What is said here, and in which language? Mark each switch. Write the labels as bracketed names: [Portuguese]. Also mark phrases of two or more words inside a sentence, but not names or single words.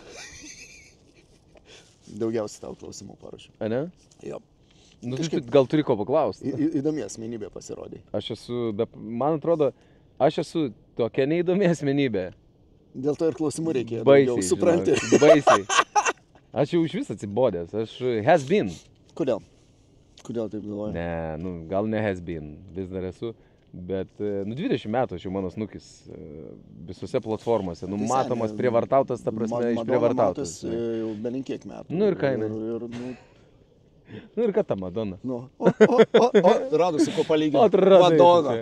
[Lithuanian] Daugiausiai tau klausimų parašiau. A ne? Jo. Nu, gal turi ko paklausti. Įdomi asmenybė pasirodė. Man atrodo, aš esu tokia neįdomi asmenybė. Dėl to ir klausimų reikėjo. Baisiai, supranti. Baisiai. Aš jau iš vis atsibodęs. Aš [English] has been. [Lithuanian] Kodėl? Kodėl taip galvoju? Ne, gal ne [English] has been. [Lithuanian] Vis dar esu. Bet 20 metų aš jau mano snukis visose platformose. Nu, matomas, prievartautas, ta prasme, išprievartautas. Jau belinkiek metų. Nu ir ką jinai? Nu ir ką ta Madonna? Radu su ko palyginti. Madonna.